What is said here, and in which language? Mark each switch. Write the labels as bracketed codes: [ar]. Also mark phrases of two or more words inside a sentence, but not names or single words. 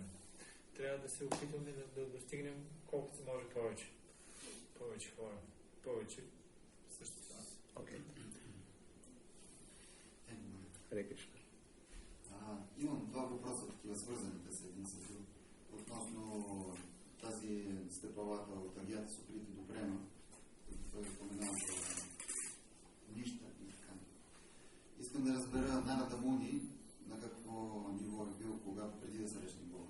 [bg] Трябва да се опитваме да достигнем колкото се може повече хора, повече същества. [en] Okay. Hare Krishna. [bg] Имам два въпроса, такива свързаните с един с друг. Относно тази стъпалата от Агията Суприти до Према, той споменава за нища и така. Искам да разбера Нарада Муни на какво ниво е бил, когато преди да срещне Бога.